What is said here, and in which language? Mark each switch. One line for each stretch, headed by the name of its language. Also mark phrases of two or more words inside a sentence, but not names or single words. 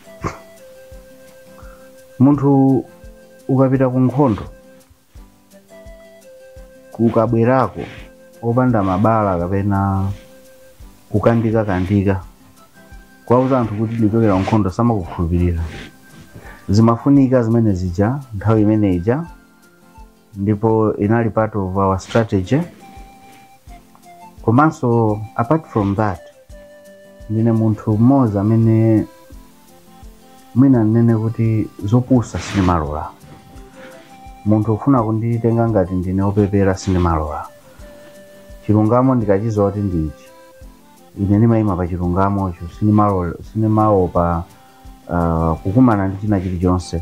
Nyanja: Munthu ukapita ku nkhondo kukabwerako opanda mabala kapena kukandika kwauza anthu kuti ndichokera nkhondo samakukhulupirira. Zimafunika zimene zija nthawi imene ija ndipo inali
English: part of our strategy.
Nyanja: Komanso
English: apart from that
Nyanja: ndine munthu mmoza amene mwina nene kuti zopusa sinimalola. Munthu ufuna kunditenga ngati ndine opepera sinimalola. Chilungamo ndikachizowa kuti ndichi ine ndimayima pa chilungamo sinimalopa kukumana ndi china chilichonse.